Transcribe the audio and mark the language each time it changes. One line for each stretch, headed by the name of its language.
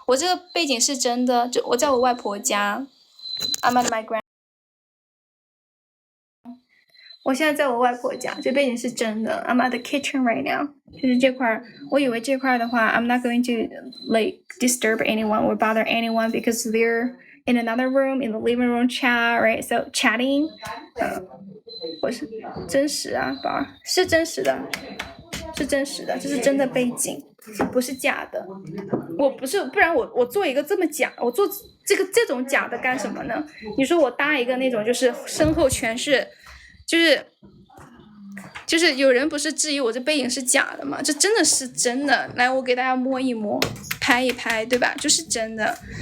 Chinese: 我这个背景是真的，就我在我外婆家。
English: I'm at my grand。
Chinese: 我现在在我外婆家，这背景是真的。
English: I'm at the kitchen right now。
Chinese: 就是这块，我以为这块的话
English: ，I'm not going to like disturb anyone or bother anyone because they're in another room in the living room chat, right? So chatting。
Chinese: 我是真实啊，宝儿，是真实的，这是真的背景。不是假的，我不是，不然我做一个这么假，我做这种假的干什么呢？你说我搭一个那种就是身后全是，就是有人不是质疑我这背影是假的吗？这真的是真的，来我给大家摸一摸，拍一拍，对吧？就是真的。